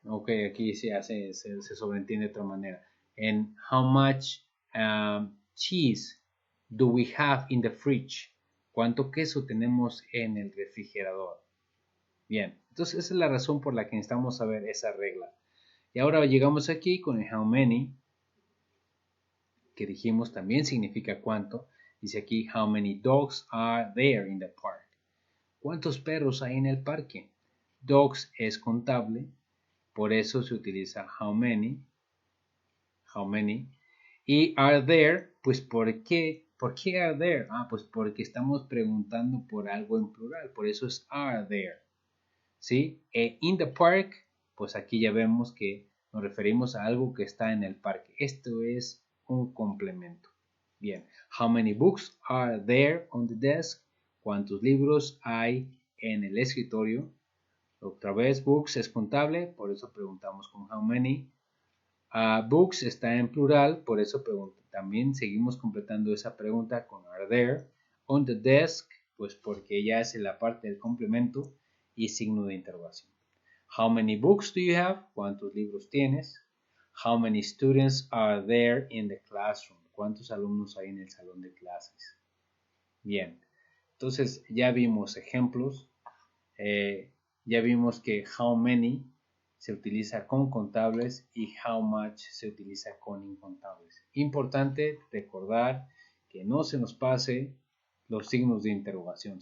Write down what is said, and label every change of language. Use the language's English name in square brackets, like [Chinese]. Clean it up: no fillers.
[Spanish] Ok, aquí se sobreentiende de otra manera. [English] And how much cheese do we have in the fridge? [Spanish] ¿Cuánto queso tenemos en el refrigerador? Bien, entonces esa es la razón por la que necesitamos saber esa regla. Y ahora llegamos aquí con el how many, que dijimos también significa cuánto. Dice aquí, [English] how many dogs are there in the park? [Spanish] ¿Cuántos perros hay en el parque? Dogs es contable, por eso se utiliza how many. Y are there, pues ¿por qué? ¿Por qué are there? Pues porque estamos preguntando por algo en plural, por eso es are there. ¿Sí? [English] In the park, [Spanish] pues aquí ya vemos que nos referimos a algo que está en el parque. Esto es un complemento. Bien, [English] how many books are there on the desk? [Spanish] ¿Cuántos libros hay en el escritorio? Otra vez, books es contable, por eso preguntamos con how many. Books está en plural, por eso también seguimos completando esa pregunta con are there. [English] On the desk, [Spanish] pues porque ya es la parte del complemento y signo de interrogación. [English] How many books do you have? [Spanish] ¿Cuántos libros tienes? [English] How many students are there in the classroom? [Spanish] ¿Cuántos alumnos hay en el salón de clases? Bien, entonces ya vimos ejemplos, ya vimos que how many se utiliza con contables y how much se utiliza con incontables. Importante recordar que no se nos pase los signos de interrogación.